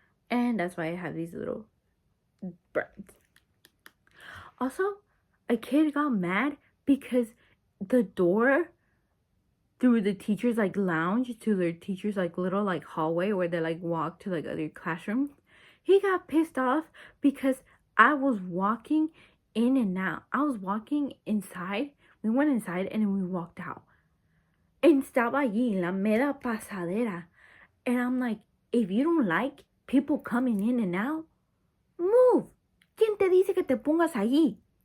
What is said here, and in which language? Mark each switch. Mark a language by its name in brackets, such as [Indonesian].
[English] And that's why I have these little burns. Also, a kid got mad because the door through the teacher's like lounge to their teacher's like little like hallway where they like walk to like other classrooms, he got pissed off because I was walking in and out. I was walking inside. We went inside and then we walked out. [Spanish] And estaba allí la mera pasadera. [English] And I'm like, if you don't like people coming in and out, move. [Spanish] ¿Quién te dice que te pongas allí?